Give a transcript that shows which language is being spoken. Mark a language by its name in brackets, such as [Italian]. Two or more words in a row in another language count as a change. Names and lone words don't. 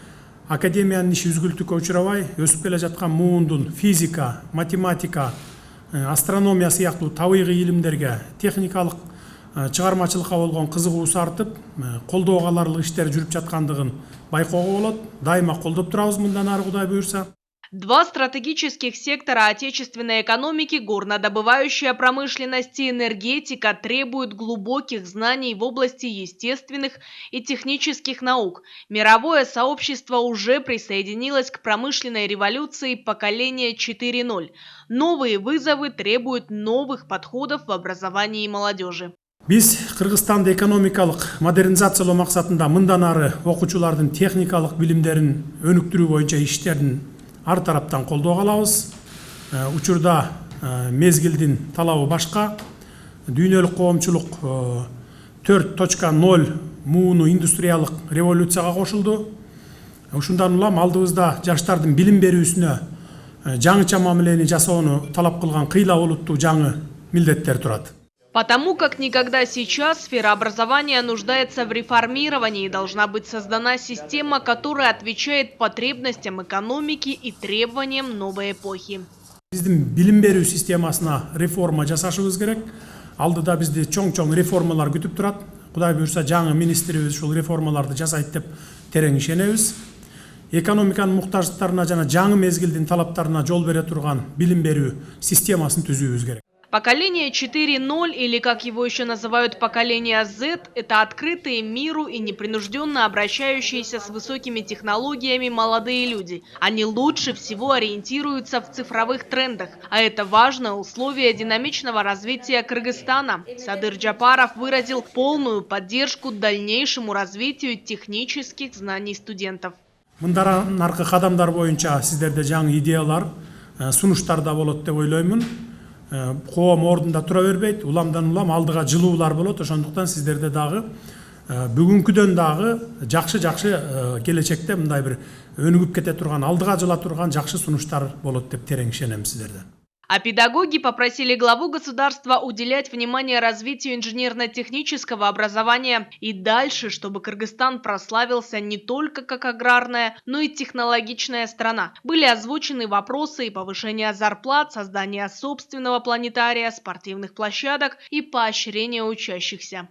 [Kyrgyz] Академиянын иши үзгүлтүккө учурабай, өсүп келе жаткан муундун физика, математика, астрономия сыяктуу табигый илимдерге, техникалык чыгармачылыкка болгон кызыгуусу артып, колдоого аларлык иштер жүрүп жаткандыгын байкоого болот. Дайыма колдоп турабыз мындан ары Кудай буйрса. [Russian] Два стратегических сектора отечественной экономики, горнодобывающая промышленность и энергетика, требуют глубоких знаний в области естественных и технических наук. Мировое сообщество уже присоединилось к промышленной революции поколения 4.0. Новые вызовы требуют новых подходов в образовании молодежи. [Kyrgyz] Биз Кыргызстанды экономикалык модернизациялоо максатында мындан ары окуучулардын техникалык билимдерин өнүктүрүү боюнча иштердин ар тараптан колдоого алабыз. Учурда мезгилдин талабы башка. Дүйнөлүк коомчулук 4.0 мууну индустриялык революцияга кошулду. Ушундан улам алдыбызда жаштардын билим берүүсүнө жаңыча мамилени жасоону талап кылган кыйла олуттуу жаңы милдеттер турат. [Russian] Потому как никогда сейчас сфера образования нуждается в реформировании, должна быть создана система, которая отвечает потребностям экономики и требованиям новой эпохи. [Kyrgyz] Биздин билим берүү системасына реформа жасашыбыз керек. Алдыда бизди чоң реформалар күтүп турат. Кудай буйрса жаңы министрибиз ушул реформаларды жасайт деп терең ишенебиз. Экономиканын муктаждыктарына жана жаңы мезгилдин талаптарына жол бере турган билим берүү системасын түзүүбүз керек. [Russian] Поколение 4.0, или как его еще называют поколение Z, это открытые миру и непринужденно обращающиеся с высокими технологиями молодые люди. Они лучше всего ориентируются в цифровых трендах, а это важное условие динамичного развития Кыргызстана. Садыр Джапаров выразил полную поддержку дальнейшему развитию технических знаний студентов. [Kyrgyz] Мындан аркы кадамдар боюнча сиздерде жаңы идеялар, сунуштар да болот деп ойлоймун. Коом ордунда тура бербейт, уламдан улам алдыга жылуулар болот. Ошондуктан сиздерде дагы бүгүнкүдөн дагы жакшы келечекте мындай бир өнүгүп кете турган, алдыга жыла турган жакшы сунуштар болот деп терең ишенем сиздерде. [Russian] А педагоги попросили главу государства уделять внимание развитию инженерно-технического образования и дальше, чтобы Кыргызстан прославился не только как аграрная, но и технологичная страна. Были озвучены вопросы и повышения зарплат, создания собственного планетария, спортивных площадок и поощрения учащихся.